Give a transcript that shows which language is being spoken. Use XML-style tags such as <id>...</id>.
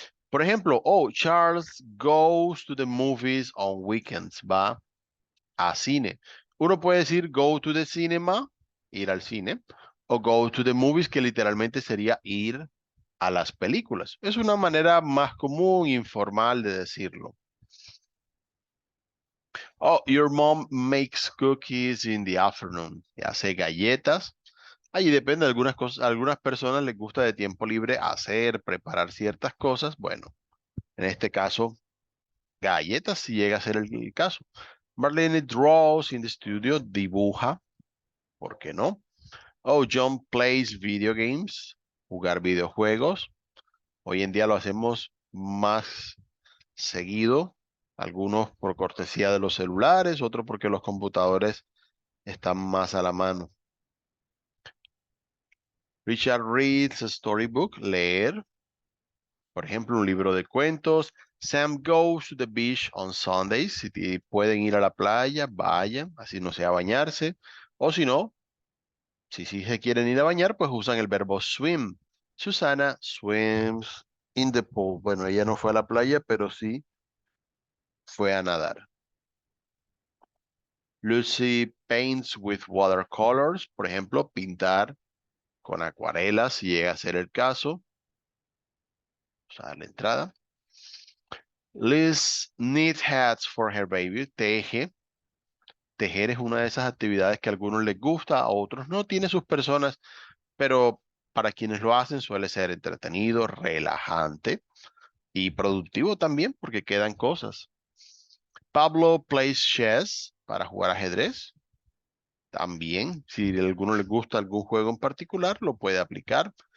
<es>Por ejemplo,</es> <en>oh, Charles goes to the movies on weekends.</en> <es>Va a cine. Uno puede decir</es> <en>go to the cinema,</en> <es>ir al cine, o</es> <en>go to the movies,</en> <es>que literalmente sería ir a las películas. Es una manera más común, informal de decirlo.</es> <en>Oh, your mom makes cookies in the afternoon.</en> <es>Y hace galletas. Ahí depende de algunas cosas. A algunas personas les gusta de tiempo libre hacer, preparar ciertas cosas. Bueno, en este caso, galletas si llega a ser el caso.</es> <en>Marlene draws in the studio,</en> <es>dibuja, ¿por qué no?</es> <en>Oh, John plays video games,</en> <es>jugar videojuegos. Hoy en día lo hacemos más seguido, algunos por cortesía de los celulares, otros porque los computadores están más a la mano.</es> <en>Richard reads a storybook,</en> <es>leer, por ejemplo, un libro de cuentos.</es> <en>Sam goes to the beach on Sundays.</en> <es>Si pueden ir a la playa, vayan, así no sea bañarse. O si no, si sí se quieren ir a bañar, pues usan el verbo swim.</es> <en>Susanna swims in the pool.</en> <es>Bueno, ella no fue a la playa, pero sí fue a nadar.</es> <en>Lucy paints with watercolors.</en> <es>Por ejemplo, pintar con acuarelas, si llega a ser el caso. O sea, la entrada.</es> <en>Liz knit hats for her baby.</en> <es>Teje. Tejer es una de esas actividades que a algunos les gusta, a otros no. Tiene sus personas, pero para quienes lo hacen suele ser entretenido, relajante y productivo también porque quedan cosas.</es> <en>Pablo plays chess</en> <es>para jugar ajedrez. También, si a alguno le gusta algún juego en particular, lo puede aplicar.</es>